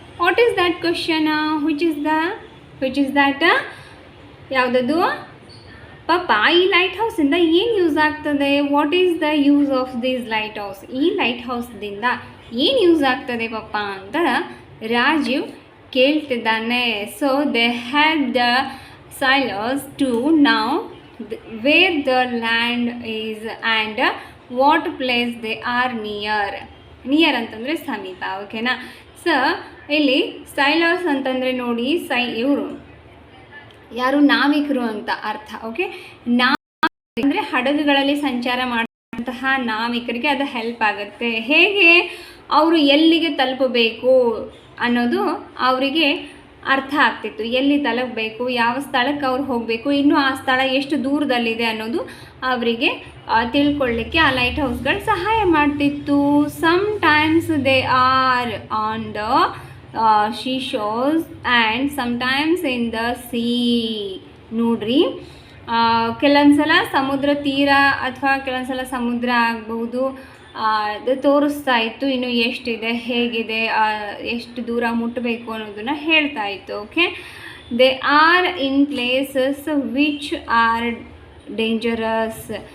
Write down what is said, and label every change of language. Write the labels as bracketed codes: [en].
[en] What is that question? Which is that? [kn] ಯಾವುದದು? ಪಾಪ, ಈ ಲೈಟ್ ಹೌಸಿಂದ ಏನು ಯೂಸ್ ಆಗ್ತದೆ? [en] What is the use of this lighthouse? [kn] ಈ ಲೈಟ್ ಹೌಸ್ದಿಂದ ಏನು ಯೂಸ್ ಆಗ್ತದೆ ಪಪ್ಪ ಅಂತ Rajiv ಕೇಳ್ತಿದ್ದಾನೆ. [en] So they had the sailors to know where the land is and what place they are near. [kn] Near ಅಂತಂದರೆ ಸಮೀಪ. ಓಕೆನಾ? ಸೊ ಇಲ್ಲಿ ಸೈಲರ್ಸ್ ಅಂತಂದರೆ ನೋಡಿ, ಇವರು ಯಾರು? ನಾವಿಕರು ಅಂತ ಅರ್ಥ. ಓಕೆ, ಅಂದರೆ ಹಡಗುಗಳಲ್ಲಿ ಸಂಚಾರ ಇರುವಂತಹ ನಾವಿಕರಿಗೆ ಅದು ಹೆಲ್ಪ್ ಆಗುತ್ತೆ. ಹೇಗೆ ಅವರು ಎಲ್ಲಿಗೆ ತಲುಪಬೇಕು ಅನ್ನೋದು ಅವರಿಗೆ ಅರ್ಥ ಆಗ್ತಿತ್ತು. ಎಲ್ಲಿ ತಲುಪಬೇಕು, ಯಾವ ಸ್ಥಳಕ್ಕೆ ಅವ್ರು ಹೋಗಬೇಕು, ಇನ್ನೂ ಆ ಸ್ಥಳ ಎಷ್ಟು ದೂರದಲ್ಲಿದೆ ಅನ್ನೋದು ಅವರಿಗೆ ತಿಳ್ಕೊಳ್ಳಿಕ್ಕೆ ಆ ಲೈಟ್ ಹೌಸ್ಗಳು ಸಹಾಯ ಮಾಡ್ತಿತ್ತು. [en] Sometimes they are on the seashores and sometimes in the sea. [kn] ನೋಡ್ರಿ, ಕೆಲವೊಂದ್ಸಲ ಸಮುದ್ರ ತೀರ ಅಥವಾ ಕೆಲವೊಂದ್ಸಲ ಸಮುದ್ರ ಆಗಬಹುದು, ಅದು ತೋರಿಸ್ತಾ ಇತ್ತು ಇನ್ನು ಎಷ್ಟಿದೆ, ಹೇಗಿದೆ, ಎಷ್ಟು ದೂರ ಮುಟ್ಟಬೇಕು ಅನ್ನೋದನ್ನು ಹೇಳ್ತಾ ಇತ್ತು. [en] Okay, they are in places which are dangerous.